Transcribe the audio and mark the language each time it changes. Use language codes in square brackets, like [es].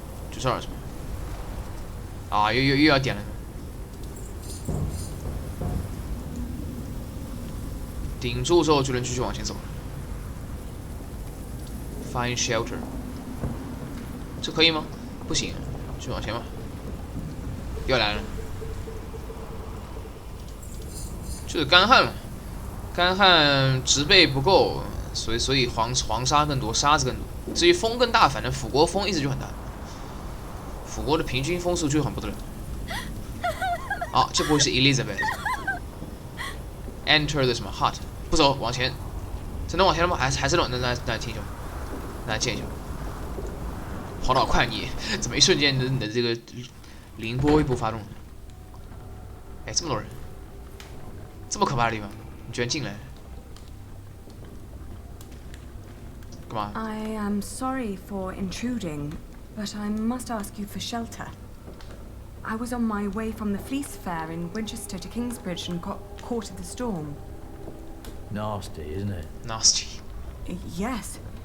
[zh] 就这儿是吧？又要点了。顶住之后就能继续往前走了。 [en] Find shelter， [zh] 这可以吗？不行，继续往前吧。又来了，就是干旱了，干旱植被不够，所以黄沙更多，沙子更多。至于风更大，反正辅国风一直就很大，辅国的平均风速就很不得了。这不会是 Elizabeth。 [en] Enter the [zh] 什么 hut， 不走，往前，这能往前了吗？还是能，那停一下，那见一下，跑得好快，你怎么一瞬间你的这个凌波微步发动？这么多人，这么可怕的地方，你居然进来，干嘛 [en] I am sorry for intruding, but I must ask you for shelter. I was on my way from the Fleece Fair in Winchester to Kingsbridge and got caught in the storm. Nasty, isn't it? Nasty. Yes.